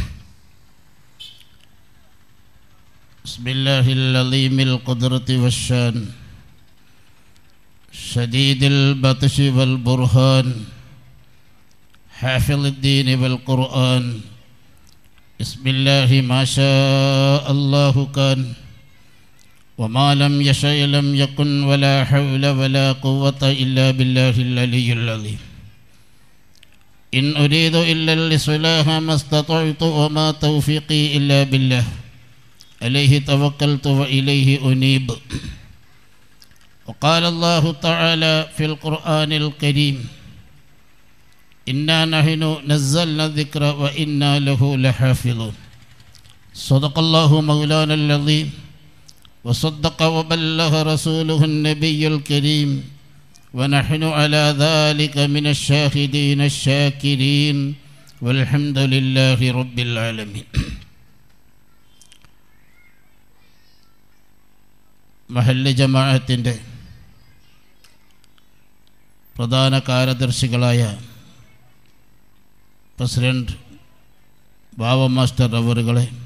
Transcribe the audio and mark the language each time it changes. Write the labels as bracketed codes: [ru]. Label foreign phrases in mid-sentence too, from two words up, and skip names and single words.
[ar] بسم الله العليم القدرة والشأن شديد البطش والبرهان حافظ الدين والقرآن. بسم الله ما شاء الله كان وما لم يشأ لم يكن ولا حول ولا قوة إلا بالله العلي العليم. إن أريد إلا الإصلاح ما استطعت وما توفيقي إلا بالله عليه توكلت وإليه أنيب. وقال الله تعالى في القرآن الكريم إنا نحن نزلنا الذكر وإنا له لحافظون. صدق الله مولانا العظيم وصدق وبلغ رسوله النبي الكريم ونحن على ذلك من الشاهدين الشاكرين والحمد لله رب العالمين. [ml] മഹല്ല് ജമാഅത്തിൻ്റെ പ്രധാന കാര്യദർശികളായ പ്രസിഡന്റ് ബാവ മാസ്റ്റർ അവറുകളെ,